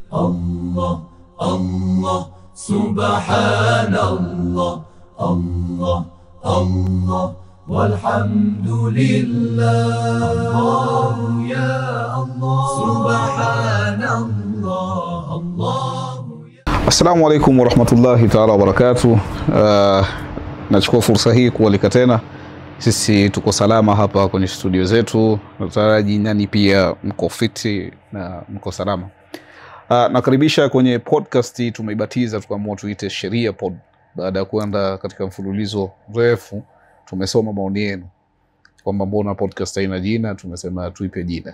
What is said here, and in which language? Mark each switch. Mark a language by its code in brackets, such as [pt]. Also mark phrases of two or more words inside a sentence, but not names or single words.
[ar] الله الله سبحان الله الله الله والحمد لله الله يا الله سبحان الله الله. السلام عليكم ورحمة الله تعالى وبركاته. [sw] Nachukua fursa hii kualika tena. Sisi tuko salama hapa kwenye studio zetu. Nataraji nani pia mko fiti na mko salama. Nakaribisha kwenye podcast tumeibatiza tukaamua tuite Sheria Pod. Baada ya kuenda katika mfululizo mrefu tumesoma maoni yenu kwamba mbona podcast haina jina, tumesema tuipe jina.